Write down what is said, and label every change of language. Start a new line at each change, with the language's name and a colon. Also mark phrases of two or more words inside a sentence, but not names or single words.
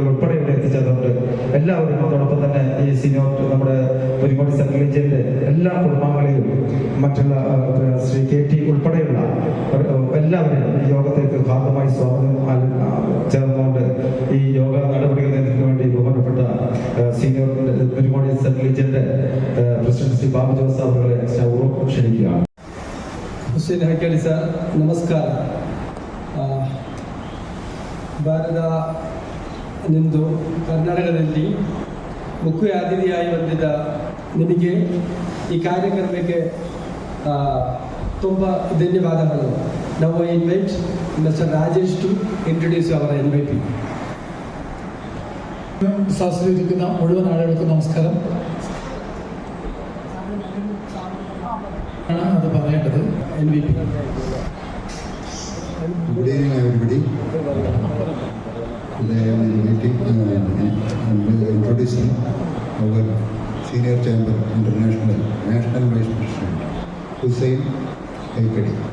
Malayalam: ഉൾപ്പെടെ ഇവിടെ എത്തിച്ചതുകൊണ്ട് എല്ലാവരും, അതോടൊപ്പം തന്നെ ഈ സീനിയർ നമ്മുടെ ഒരുപാട് സെൻട്രൽ റീജിയന്റെ എല്ലാ കുടുംബാംഗങ്ങളെയും മറ്റുള്ള ശ്രീ കെ ടി ഉൾപ്പെടെയുള്ള എല്ലാവരെയും ഈ യോഗത്തിലേക്ക് ഭാഗമായി സ്വാഗതം ചേർന്നുകൊണ്ട് ഈ യോഗ നടപടികൾ നേതൃത്വത്തിന് വേണ്ടി ബഹുമാനപ്പെട്ട സീനിയർ ഒരുപാട് സെൻട്രൽ റീജിയന്റെ പ്രസിഡന്റ് ശ്രീ ബാബു ജോസ് അവരുടെ ക്ഷണിക്കുകയാണ്.
Kannada: ಹುಸೇನ್ ಹೈಕಳಿ ಸರ್ ನಮಸ್ಕಾರ. ಭಾರತ ನಿಂದು ಕರ್ನಾಟಕದಲ್ಲಿ ಮುಖ್ಯ ಅತಿಥಿಯಾಗಿ ಬಂದಿದ್ದ ನಿಮಗೆ ಈ ಕಾರ್ಯಕ್ರಮಕ್ಕೆ ತುಂಬ ಧನ್ಯವಾದಗಳು.
English: ನಾವು invite Mister Rajesh to introduce our MVP.
Malayalam: സദസ്സിലിരിക്കുന്ന മുഴുവൻ ആളുകൾക്കും നമസ്കാരം. അത് പറയേണ്ടത് MVP.
English: Good evening, everybody. Today I am meeting introducing our Senior Chamber International National Vice President Hussein Haikadi.